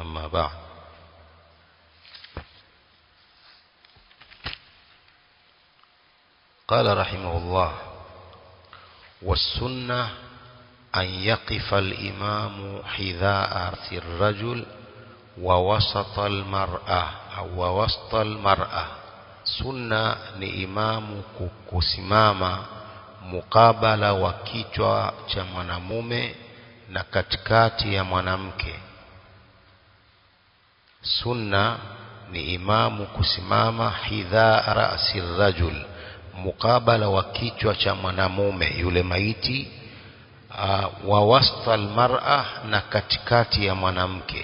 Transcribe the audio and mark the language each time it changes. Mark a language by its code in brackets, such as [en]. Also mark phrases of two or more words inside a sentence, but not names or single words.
[ar] أما بعد، قال رحمه الله: والسنة أن يقف الإمام حذاء رأس الرجل ووسط المرأة أو ووسط المرأة. [sw] Sunna ni imamu kusimama mukabala wa kichwa cha mwanamume na katikati ya mwanamke. Sunna ni imamu kusimama [ar] حذاء رأس رجل, [sw] mukabala wa kichwa cha mwanamume yule maiti, [ar] ووسط المرأة, [sw] na katikati ya mwanamke.